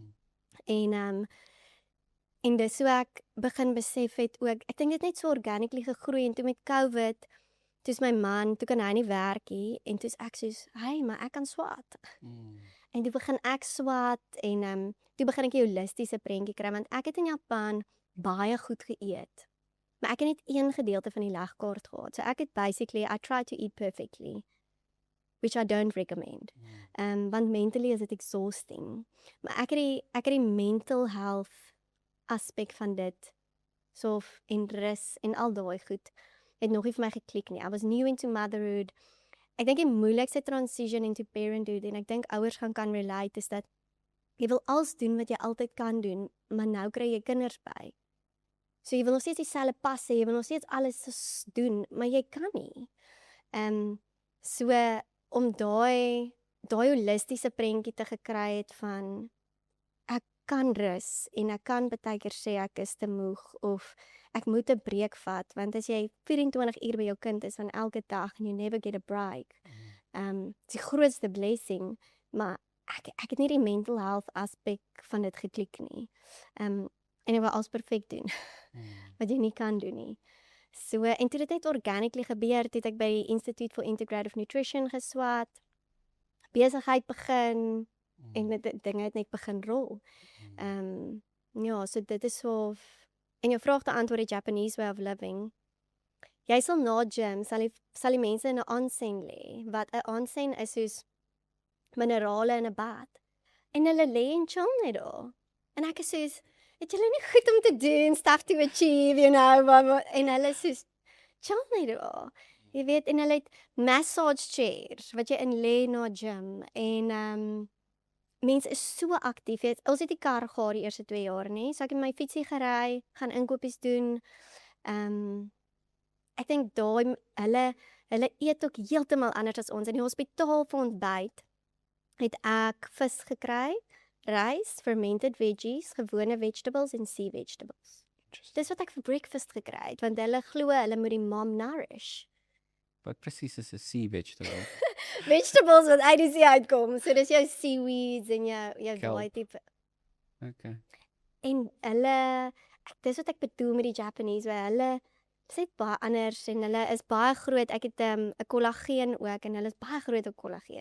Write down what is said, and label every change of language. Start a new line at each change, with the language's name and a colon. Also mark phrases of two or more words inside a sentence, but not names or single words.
Afrikaans: En dis so ek begin besef het ook, ek dink dit net so organically gegroei, en toe met COVID, toe is my man, toe kan hy nie werk nie, en toe is ek soos, hey, maar ek kan swat. En toe begin ek swat, en toe begin ek 'n holistiese prentjie kry, want ek het in Japan baie goed geëet. Maar ek het net een gedeelte van die legkaart gehad. So ek het
English: basically, I try to eat perfectly, which I don't recommend.
Afrikaans: Want mentally is it exhausting. Maar ek het die
English: mental health
Afrikaans: aspek van dit en rus en al daai goed het nog nie vir my geklik nie.
English: I was new into motherhood.
Afrikaans: Ek dink die moeilikste
English: transition into parenthood
Afrikaans: en ek dink ouers kan relate is dat jy wil alles doen wat jy altyd kan doen, maar nou kry jy kinders by. So jy wil nog steeds dieselfde pas hê, jy wil nog steeds alles doen, maar jy kan nie. So om daai holistiese prentjie te gekry het van ek kan rus en ek kan baie keer sê ek is te moeg of ek moet 'n breek vat want as jy 24 uur by jou kind is van elke dag
English: and you never get a break.
Afrikaans: Dis die grootste blessing, maar ek het nie die
English: mental health
Afrikaans: aspek van dit geklik nie. En ek wil alles perfek doen wat jy nie kan doen nie. So en toe dit net organically gebeur, het ek by die Institute for Integrative Nutrition geswat, besigheid begin en dinge het net begin rol. Ja, so dit is so en jou vraag te antwoord die
English: Japanese way of living.
Afrikaans: Jy sal na gym, sal die mense in 'n onsen lê, wat 'n onsen is soos minerale in 'n bad. En hulle lê en chill net daar. En ek is soos, het julle nie goed om te doen,
English: stuff to achieve, you know,
Afrikaans: en hulle is soos, chill net daar. Jy weet, en hulle het
English: massage chairs,
Afrikaans: wat jy in lê na gym, en mense is so aktief. Ons het die kar gehad die eerste 2 jaar nie, so ek het my fietsie gery, gaan inkopies doen. Ek dink daai hulle eet ook heeltemal anders as ons. In die hospitaal vir ontbyt het ek vis gekry, rys,
English: fermented veggies,
Afrikaans: gewone vegetables en
English: sea vegetables.
Afrikaans: Dis wat ek vir breakfast gekry het, want hulle glo hulle moet die
English: mom nourish.
Afrikaans: Wat presies is 'n
English: sea vegetable?
Afrikaans: Vegetables wat uit die see uitkom, so dis jou seaweeds en jou daai tipe. Okay. En hulle, dis wat ek bedoel met die Japanese, hulle sê baie anders en hulle is baie groot. Ek het 'n kollageen ook en hulle is baie groot op kollageen.